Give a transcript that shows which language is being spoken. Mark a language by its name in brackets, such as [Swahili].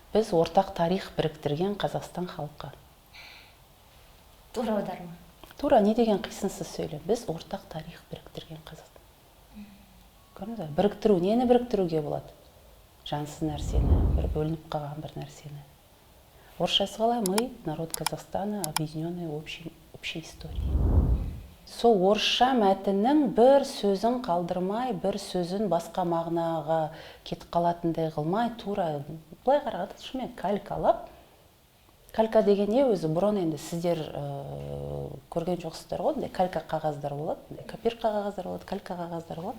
[Kazakh] Біз ортақ тарих біріктірген Қазақстан халқы. Тура аударма. Тура не деген қисынсыз сөйлем. Біз ортақ тарих біріктірген Қазақстан. Көрдіңіз бе? Біріктіру, нені біріктіруге болады? Жансыз нәрсені, бір бөлініп қалған бір нәрсені. Орысшасы қалай? [Russian] Мы, народ Казахстана, объединенные общей историей. [Kazakh] Сол орысша мәтіннің бір сөзін қалдырмай, бір сөзін басқа мағынаға кетіп қалатындай қылмай, тура былай қарағанда шынымен калькалап. Калька деген не өзі? Бұрын енді сіздер көрген жоқсыздар ғой, калька қағаздар болады, копирка қағаздар болады, калька қағаздар болады.